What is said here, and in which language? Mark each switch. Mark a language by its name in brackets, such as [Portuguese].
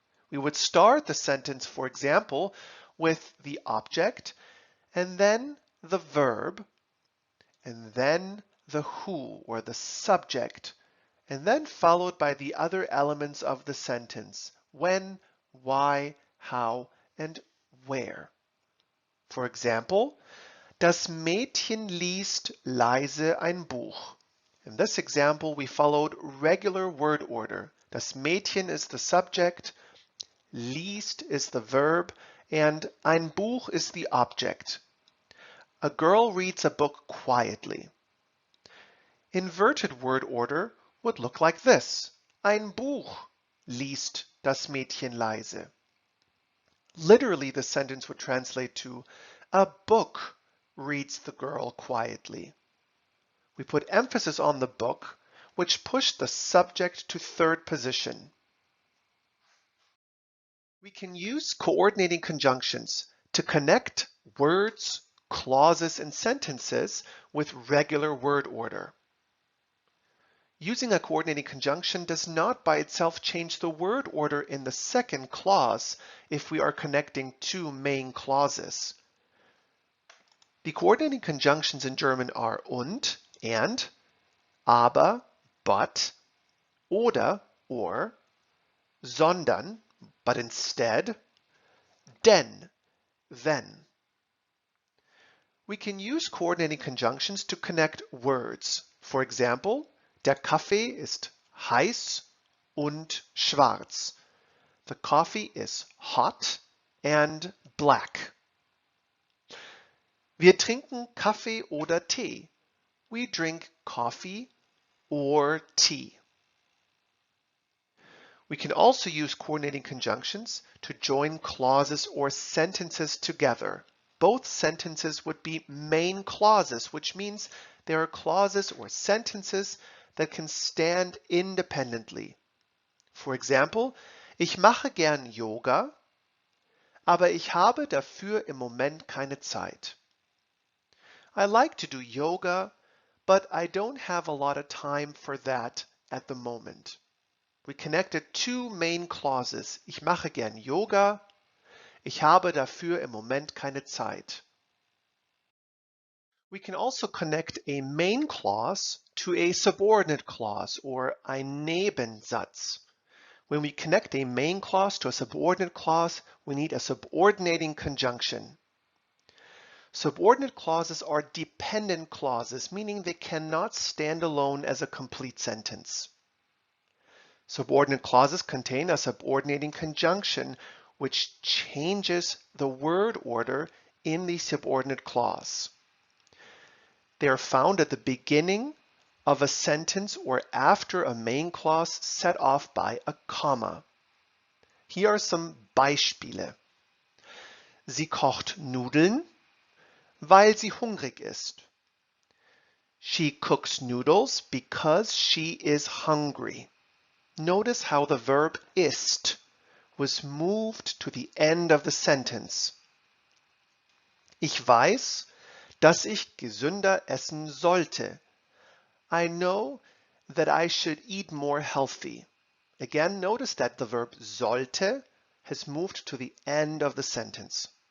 [English] We would start the sentence, for example, with the object, and then the verb, and then the who or the subject, and then followed by the other elements of the sentence, when, why, how, and where. For example, [German] das Mädchen liest leise ein Buch. [English] In this example, we followed regular word order. Das Mädchen is the subject, liest is the verb, and ein Buch is the object. A girl reads a book quietly. Inverted word order would look like this. [German] Ein Buch liest das Mädchen leise. [English] Literally, the sentence would translate to a book reads the girl quietly. We put emphasis on the book, which pushed the subject to third position. We can use coordinating conjunctions to connect words, clauses, and sentences with regular word order. Using a coordinating conjunction does not by itself change the word order in the second clause if we are connecting two main clauses. The coordinating conjunctions in German are and, aber, but, oder, or, sondern, but instead, denn, then. We can use coordinating conjunctions to connect words. For example, [German] der Kaffee ist heiß und schwarz. [English] The coffee is hot and black. [German] Wir trinken Kaffee oder Tee. [English] We drink coffee or tea. We can also use coordinating conjunctions to join clauses or sentences together. Both sentences would be main clauses, which means they are clauses or sentences that can stand independently. For example, [German] ich mache gern Yoga, aber ich habe dafür im Moment keine Zeit. [English] I like to do yoga, but I don't have a lot of time for that at the moment. We connected two main clauses. [German] Ich mache gern Yoga. Ich habe dafür im Moment keine Zeit. [English] We can also connect a main clause to a subordinate clause or ein Nebensatz. When we connect a main clause to a subordinate clause, we need a subordinating conjunction. Subordinate clauses are dependent clauses, meaning they cannot stand alone as a complete sentence. Subordinate clauses contain a subordinating conjunction which changes the word order in the subordinate clause. They are found at the beginning of a sentence or after a main clause set off by a comma. Here are some Beispiele. [German] Sie kocht Nudeln, weil sie hungrig ist. [English] She cooks noodles because she is hungry. Notice how the verb ist was moved to the end of the sentence. [German] Ich weiß, dass ich gesünder essen sollte. [English] I know that I should eat more healthy. Again, notice that the verb sollte has moved to the end of the sentence.